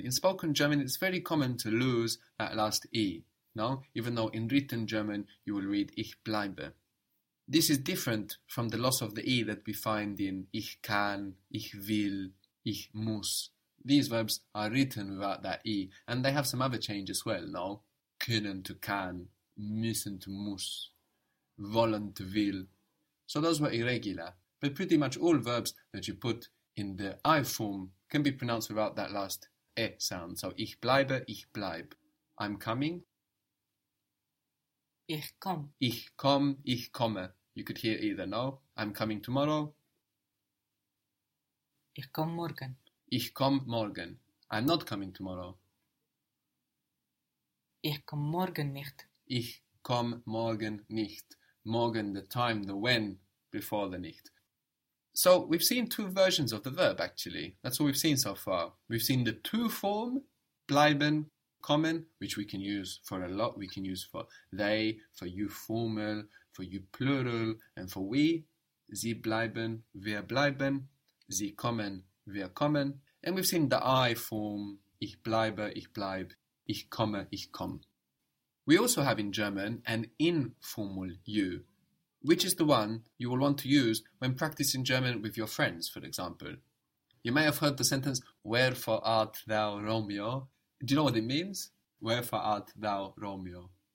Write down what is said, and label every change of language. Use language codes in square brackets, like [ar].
[en] In spoken German, it's very common to lose that last E. No? Even though in written German, you will read [de] ich bleibe. [en] This is different from the loss of the E that we find in [de] ich kann, ich will, ich muss. [en] These verbs are written without that E. And they have some other changes as well, no? [de] Können to kann, müssen to muss, wollen to will. [en] So those were irregular, but pretty much all verbs that you put in the I form can be pronounced without that last E sound. [de] So ich bleibe, ich bleib. [en] I'm coming. [de] Ich komm. Ich komm, ich komme. [en] You could hear either, no? I'm coming tomorrow. [de] Ich komm morgen. Ich komm morgen. [en] I'm not coming tomorrow. [de] Ich komm morgen nicht. Ich komm morgen nicht. Morgen, [en] the time, the when, before the nicht. So, we've seen two versions of the verb, actually. That's all we've seen so far. We've seen the to form, bleiben, kommen, which we can use for a lot. We can use for they, for you formal, for you plural, and for we. [de] Sie bleiben, wir bleiben. Sie kommen, wir kommen. [en] And we've seen the I form, [de] ich bleibe, ich bleib. Ich komme, ich komm. [en] We also have in German an informal you, which is the one you will want to use when practicing German with your friends, for example. You may have heard the sentence, wherefore art thou Romeo? Do you know what it means? Wherefore art thou Romeo?